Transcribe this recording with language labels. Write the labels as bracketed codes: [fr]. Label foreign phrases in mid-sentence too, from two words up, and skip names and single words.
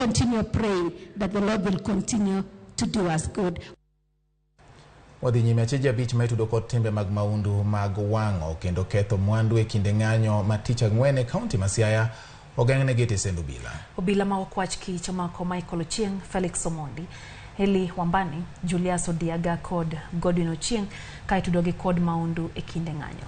[en] continue praying that the Lord will continue to do us good. [luo] Wadhi nyime achije abich ma itudo kod timbe mag maundu mag wang'o kendo ketho mwandu e kinde ng'anyo ma tich ang'wen e kaunti ma Siaya ogeng'ne gi tesend obila. Obila ma okwach kich omako Michael Ochieng, Felix Omondi, Eli Wambani, Julius Odiaga kod Godwin Ochieng ka itudo gi kod maundu e kinde ng'anyo.